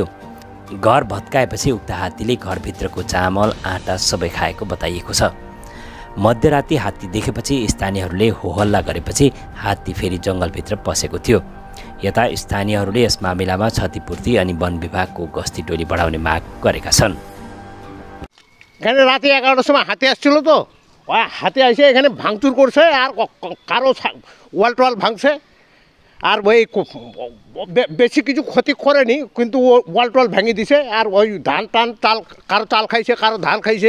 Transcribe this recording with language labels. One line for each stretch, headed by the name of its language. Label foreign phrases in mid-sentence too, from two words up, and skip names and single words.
Nepali: घर भत्काएपछि उक्त हात्तीले घरभित्रको चामल आँटा सबै खाएको बताइएको छ। मध्यराति हात्ती देखेपछि स्थानीयहरूले होहल्ला गरेपछि हात्ती फेरि जङ्गलभित्र पसेको थियो। यता स्थानीयहरूले यस मामिलामा क्षतिपूर्ति अनि वन विभागको गस्ती टोली बढाउने माग गरेका छन्।
Bangla: রাতে 11টার সময় হাতি আসছিল তো, হাতি এসে এখানে ভাঙচুর করছে আর কারো ওয়াল টোয়াল ভাঙছে আর ওই বেশি কিছু ক্ষতি করেনি, কিন্তু ওয়াল টোয়াল ভেঙে দিছে আর ওই ধান টান চাল, কারো চাল খাইছে কারো ধান খাইছে।